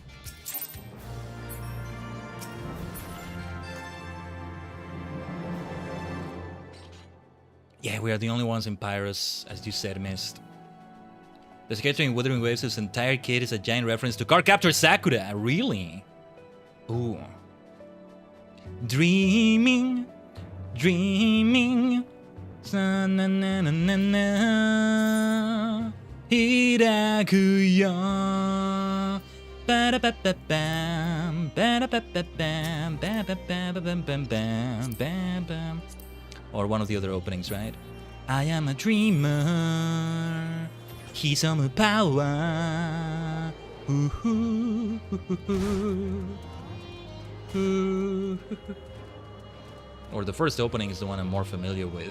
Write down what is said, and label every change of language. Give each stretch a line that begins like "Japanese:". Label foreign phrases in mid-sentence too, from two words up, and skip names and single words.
English: Yeah, we are the only ones in Pyros, as you said, Mist. The sketcher in Wuthering Waves' entire kit is a giant reference to Card Capture Sakura. Really? Ooh. Dreaming, dreaming. Na na na na na na.
Japanese: Hirakuyo. Ba ba ba bam. Ba ba ba bam. Ba ba ba bam bam bam bam bam.
English: Or one of the other openings, right? I am a dreamer. Hisomu power. Ooh, or the first opening is the one I'm more familiar with.